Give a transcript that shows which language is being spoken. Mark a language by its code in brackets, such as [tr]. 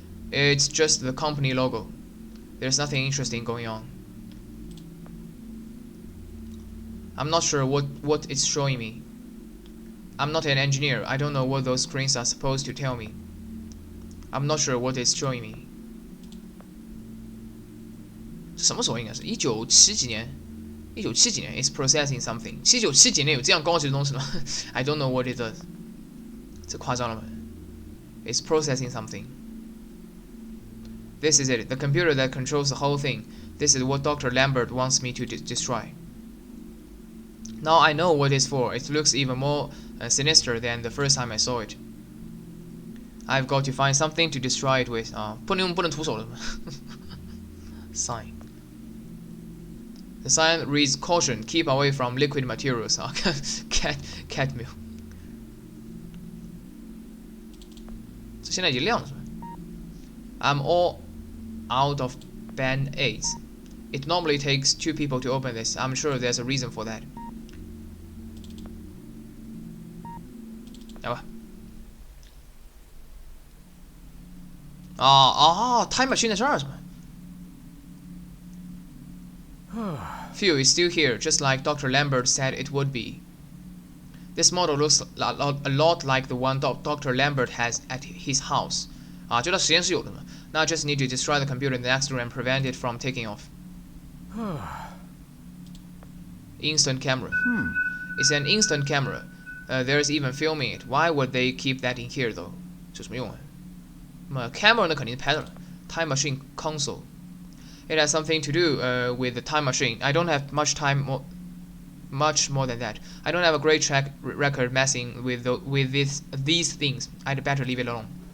[en] It's just the company logo. There's nothing interesting going on. I'm not sure what it's showing me. I'm not an engineer. I don't know what those screens are supposed to tell me. I'm not sure what it's showing me. [zh] 什么时候应该是1970几年？1970几年 ， [en] It's processing something。 [zh] 79、7几年有这样高级的东西吗？ [en] I don't know what it does。 [zh] 这夸张了吧 ？ [en] It's processing something. This is it, the computer that controls the whole thing. This is what Dr. Lambert wants me to destroy. Now I know what it's for. It looks even more sinister than the first time I saw it. I've got to find something to destroy it with. [zh] 不能徒手了吗 Sign. [en] The sign reads caution, keep away from liquid materials. Cat meal. [zh] 这现在已经亮了是吧 [en] I'm all out of band-aids. It normally takes 2 people to open this. I'm sure there's a reason for that. [zh] 来吧。 [en] time machine [zh] 在这儿是吧 [en] Phew, it's still here, just like Dr. Lambert said it would be. This model looks a lot like the one Dr. Lambert has at his house. [zh] 就他实验室有的嘛。 [en] Now I just need to destroy the computer in the next room and prevent it from taking off. Instant camera. It's an instant camera. There's even filming it. Why would they keep that in here though? [zh] 这有什么用啊？camera 呢肯定是拍的了。 [en] Time machine console. It has something to do with the time machine. I don't have much more than that. I don't have a great track record messing with these things. I'd better leave it alone.